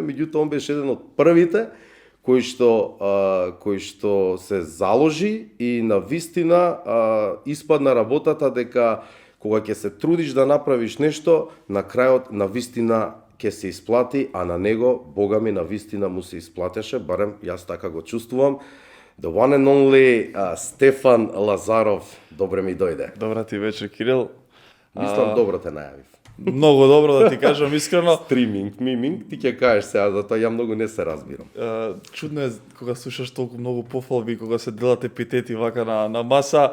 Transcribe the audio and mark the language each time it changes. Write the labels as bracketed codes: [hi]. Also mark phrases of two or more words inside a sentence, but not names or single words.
[mk] Меѓутоа он беше еден од првите кој што се заложи и на вистина испадна работата дека кога ќе се трудиш да направиш нешто, на крајот на вистина ќе се исплати, а на него, Бога ми, на вистина му се исплатеше, барем јас така го чувствувам. [en] The one and only [mk] Стефан Лазаров, добре ми дојде. Добра ти вечер, Кирил. Мислам, добро те најавив. Многу добро, да ти кажам искрено. Стриминг, миминг, ти ќе кажеш сега, затоа ја многу не се разбирам. Чудно е кога слушаш толку многу пофалби, кога се делат епитети вака на маса.